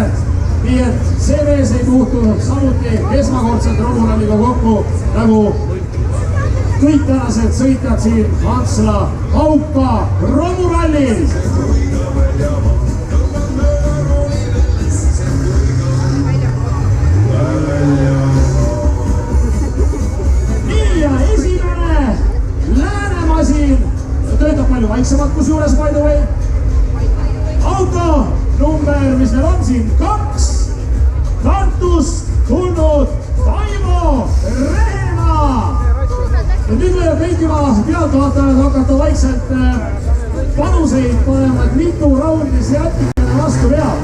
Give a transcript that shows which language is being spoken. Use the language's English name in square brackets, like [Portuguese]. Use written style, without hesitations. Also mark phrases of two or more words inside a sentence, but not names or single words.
[Estonian] Nii et see mees ei puutu samuti esmakordselt romuralliga kokku nagu kõik tänased sõitjad siin Antsla Auka romurallil. Nii ja esimene Läänemasin töötab palju vaiksemalt kusjuures [English] by the way. [Estonian] Auto number, mis meil on siin, 2 Tartust tulnud Taimo Rehemaa. Ja nüüd võivad kõik juba pealtvaatajad hakata vaikselt panuseid panema, et mitu raundi see jätikene vastu peab.